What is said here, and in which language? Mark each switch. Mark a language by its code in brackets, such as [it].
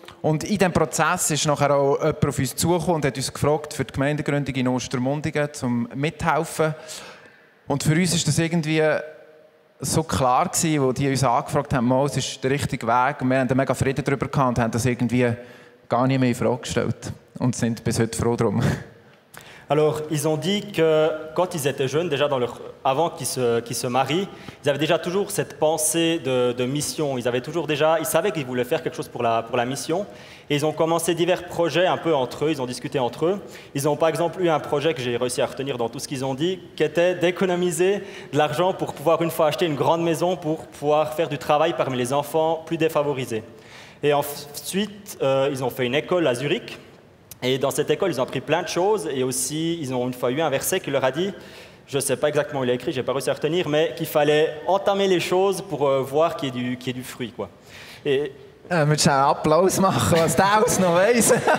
[de] Und in diesem Prozess ist nachher auch jemand auf uns zugekommen und hat uns gefragt für die Gemeindegründung in Ostermundigen, zum mithelfen. Und für uns ist das irgendwie so klar gewesen, wo die uns angefragt haben, es ist der richtige Weg. Und wir haben mega Frieden darüber gehabt und haben das irgendwie gar nicht mehr in Frage gestellt. Und sind bis heute froh drum. [fr] Alors, ils ont dit que quand ils étaient jeunes, déjà avant qu'ils se marient, ils avaient déjà toujours cette pensée de mission. Ils savaient qu'ils voulaient faire quelque chose pour la mission. Et ils ont commencé divers projets un peu entre eux, ils ont discuté entre eux. Ils ont par exemple eu un projet que j'ai réussi à retenir dans tout ce qu'ils ont dit, qui était d'économiser de l'argent pour pouvoir une fois acheter une grande maison pour pouvoir faire du travail parmi les enfants plus défavorisés. Et ensuite, ils ont fait une école à Zurich. Et dans cette école, ils ont appris plein de choses. Et aussi, ils ont une fois eu un verset qui leur a dit, je ne sais pas exactement où il a écrit, je n'ai pas réussi à retenir, mais qu'il fallait entamer les choses pour voir qu'il y ait du fruit, quoi. Et [de] willst du einen Applaus machen, was der alles noch weiss?